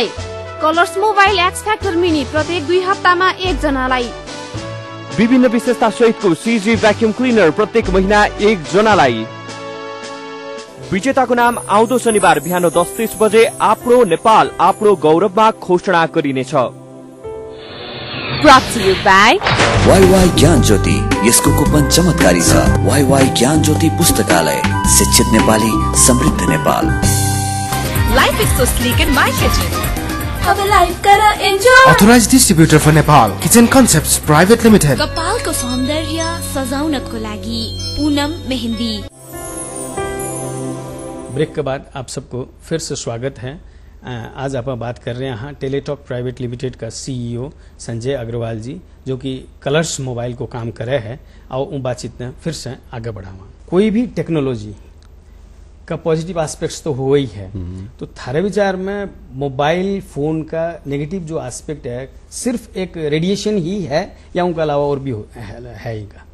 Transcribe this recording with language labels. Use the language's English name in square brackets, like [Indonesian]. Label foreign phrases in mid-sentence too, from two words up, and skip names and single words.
[Nepali] कलर्स मोबाइल एक्स फ्याक्टर मिनी प्रत्येक 2 हप्तामा 1 जनालाई। विभिन्न विशेषता सहितको CG [English] vacuum cleaner [Nepali] प्रत्येक महिना 1 जनालाई। विजेताको नाम आउँदो शनिबार बिहान 10:30 बजे आफ्नो नेपाल आफ्नो गौरवमा घोषणा गरिनेछ। [English] Brought to you by [Nepali] वाईवाई ज्ञान ज्योति, यसको कुपन चमत्कारी छ। वाईवाई ज्ञान ज्योति पुस्तकालय, शिक्षित नेपाली समृद्ध नेपाल। [English] Life is so sleek in my kitchen. [Nepali] अब लाइफ करा एन्जॉय। [English] Authorized distributor for Nepal, Kitchen Concepts Private Limited. [Nepali] कपालको सौन्दर्य सजाउनको लागि पूनम मेहंदी। [Hindi] ब्रेक के बाद आप सबको फिर से स्वागत है। आज आप बात कर रहे हैं टेलीटॉक प्राइवेट लिमिटेड का CEO संजय अग्रवाल जी, जो कि कलर्स मोबाइल को काम कर रहे हैं। और बातचीत में फिर से आगे बढ़ावा। कोई भी टेक्नोलॉजी का [English] positive aspects [Hindi] तो हो ही है, तो थारे विचार में मोबाइल फोन का नेगेटिव जो एस्पेक्ट है सिर्फ एक रेडिएशन ही है या उनके अलावा और भी है ही का?